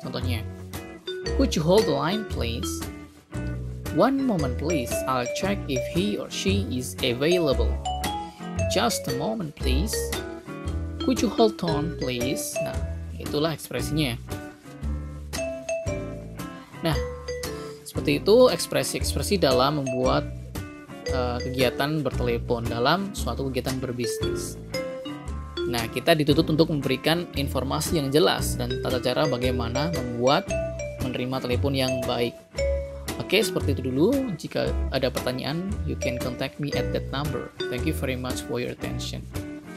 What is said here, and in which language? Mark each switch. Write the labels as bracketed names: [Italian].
[English] Contohnya, could you hold the line please? One moment please, I'll check if he or she is available. Just a moment please. Could you hold on please? [Indonesian] Nah, itulah ekspresinya. Nah, seperti itu ekspresi-ekspresi dalam membuat kegiatan bertelepon dalam suatu kegiatan berbisnis. Nah, kita dituntut untuk memberikan informasi yang jelas dan tata cara bagaimana membuat menerima telepon yang baik. Oke, seperti itu dulu. Jika ada pertanyaan, [English] you can contact me at that number. Thank you very much for your attention.